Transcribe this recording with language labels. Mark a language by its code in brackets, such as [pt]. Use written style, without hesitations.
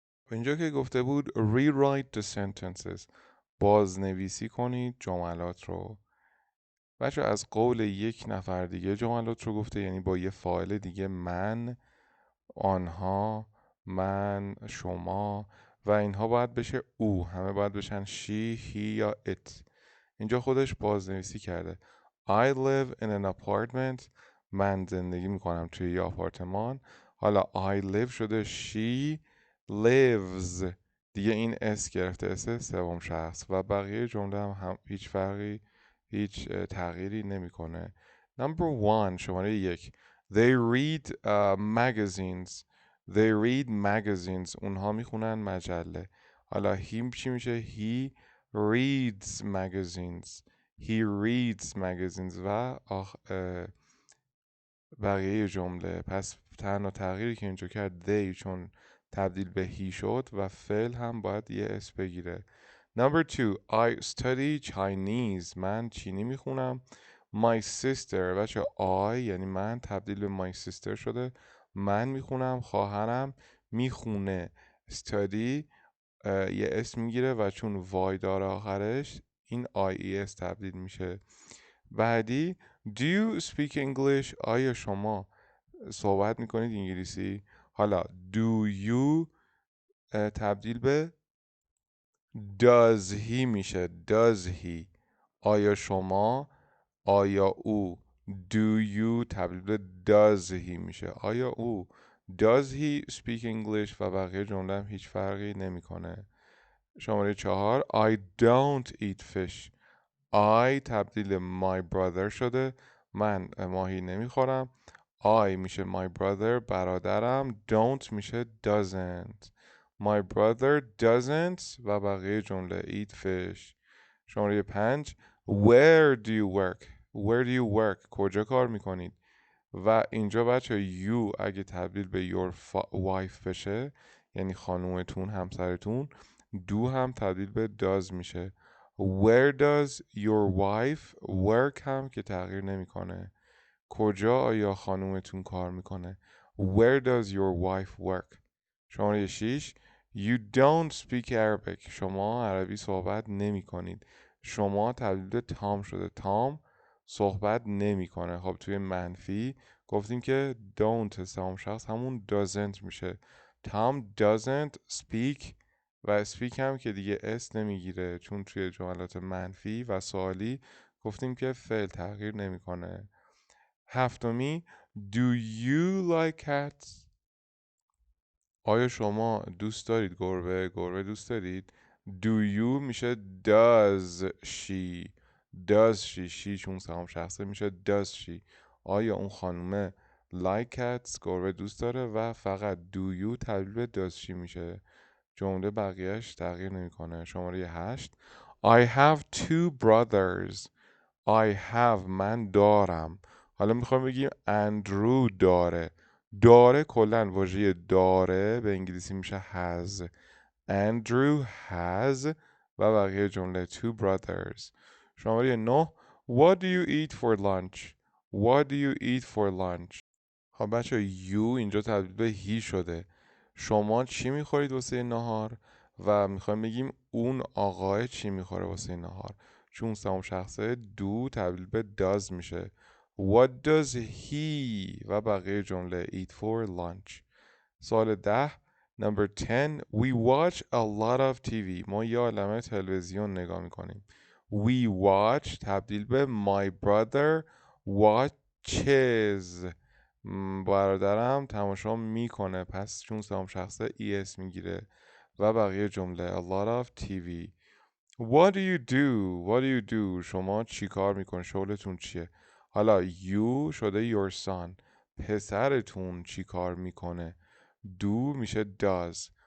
[fa] اینجا که گفته بود [en] rewrite the sentences، [fa] بازنویسی کنید جملات رو. بچه از قول یک نفر دیگه جملات رو گفته، یعنی با یه فاعل دیگه، من، آنها، من، شما و اینها باید بشه او، همه باید بشن she, he یا it. اینجا خودش بازنویسی کرده [en] I live in an apartment. [fa] من زندگی میکنم توی یه آپارتمان. حالا I live شده she lives، دیگه این اس گرفته، اس سوم شخص و بقیه جمله هم هیچ فرقی هیچ تغییری نمیکنه. [en] Number one [fa] شماره یک [en] They read magazines. They read magazines. [fa] اونها میخونن مجله. حالا he چی میشه؟ [en] He reads magazines. He reads magazines [fa] و بقیه جمله. پس تنها تغییری که اینجا کرد they، چون تبدیل به he شد و فعل هم باید یه اس بگیره. [en] Number two I study Chinese. [fa] من چینی میخونم. My sister بچه I یعنی من تبدیل به my sister شده. من میخونم، خواهرم میخونه. study یه اسم میگیره و چون وای داره آخرش این IES تبدیل میشه. بعدی [en] Do you speak English؟ [fa] آیا شما صحبت میکنید انگلیسی؟ حالا Do you تبدیل به Does he میشه. Does he؟ آیا شما؟ آیا او؟ Do you تبدیل به Does he میشه. آیا او؟ [en] Does he speak English؟ [fa] و بقیه جمله هم هیچ فرقی نمیکنه. شماره 4 [en] I don't eat fish. [fa] I تبدیل my brother شده. من ماهی نمیخورم. I میشه my brother برادرم. Don't میشه doesn't. [en] My brother doesn't [fa] و بقیه جمله [en] eat fish. [fa] شماره 5 [en] Where do you work? Where do you work? [fa] کجا کار میکنید؟ و اینجا بچه you اگه تبدیل به your wife بشه یعنی خانومتون، همسرتون، do هم تبدیل به does میشه. [en] Where does your wife work [fa] هم که تغییر نمیکنه. کجا آیا خانومتون کار میکنه؟ [en] Where does your wife work؟ [fa] شماره 6 [en] You don't speak Arabic. [fa] شما عربی صحبت نمی کنید. شما تبدیل به تام شده. تام صحبت نمیکنه. خب توی منفی گفتیم که don't سوم شخص همون doesn't میشه. [en] Tom doesn't speak [fa] و speak هم که دیگه اس نمیگیره چون توی جملات منفی و سوالی گفتیم که فعل تغییر نمیکنه. هفتمی [en] Do you like cats؟ [fa] آیا شما دوست دارید گربه؟ گربه دوست دارید؟ Do you میشه Does she؟ Does she چون سهام شخصه میشه Does she؟ آیا اون خانومه like cats گربه دوست داره و فقط Do you تبدیل به Does she میشه. جمله بقیهش تغییر نمیکنه. شماره 8 I have two brothers. I have من دارم. حالا میخوایم بگیم اندرو داره. داره کلن واژه داره به انگلیسی میشه has. [en] Andrew has [fa] و بقیه جمله [en] two brothers. شماره 9 What do you eat for lunch؟ What do you eat for lunch؟ [fa] خب بچه you اینجا تبدیل به he شده. شما چی میخورید واسه نهار؟ و میخوایم بگیم اون آقای چی میخوره واسه نهار. چون سوم شخصه do تبدیل به does میشه. [en] What does he [fa] و بقیه جمله [en] eat for lunch. [fa] سوال 10 [en] Number 10 We watch a lot of TV. [fa] ما یه عالمه تلویزیون نگاه میکنیم. [en] We watch [fa] تبدیل به [en] my brother watches. [fa] برادرم تماشا میکنه. پس چون سوم شخصه es میگیره و بقیه جمله [en] a lot of TV. What do you do? What do you do? [fa] شما چی کار میکن؟ شغلتون چیه؟ حالا you شده your son. پسرتون چی کار میکنه؟ do میشه does.